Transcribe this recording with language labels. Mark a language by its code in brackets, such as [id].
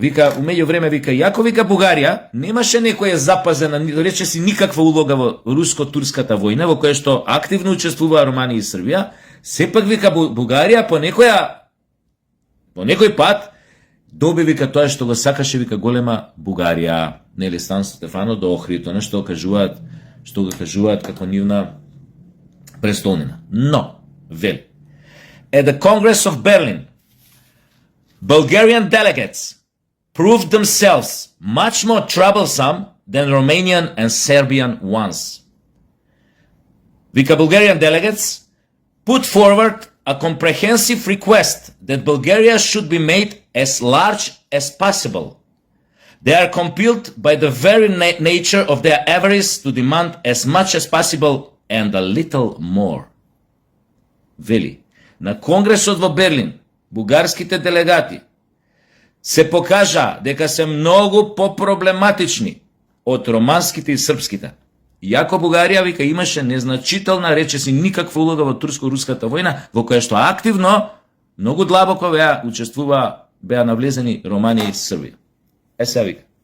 [mk] Вика, умеѓу време, вика, јако вика Бугарија немаше некоја запазена, рече си, никаква улога во руско-турската војна, во која што активно учествуваа Романија и Србија, сепак вика Бугарија по некој пат доби, вика, тоа што го сакаше, вика, голема Бугарија. Нели, Сан Стефано до Охрид, она што го кажуваат како нивна престолнина. Но, вели, [en] at the Congress of Berlin, Bulgarian delegates proved themselves much more troublesome than Romanian and Serbian ones. Vika Bulgarian delegates put forward a comprehensive request that Bulgaria should be made as large as possible. They are compelled by the very nature of their avarice to demand as much as possible and a little more. [mk] Veli, на Конгресот во Берлин, бугарските делегати се покажа дека се многу попроблематични од романските и српските. Иако Бугарија, вика, имаше незначителна, речеси, никаква улога во турско-руската војна, во која што активно, многу длабоко беа навлезени Романија и Србија. Сега вика.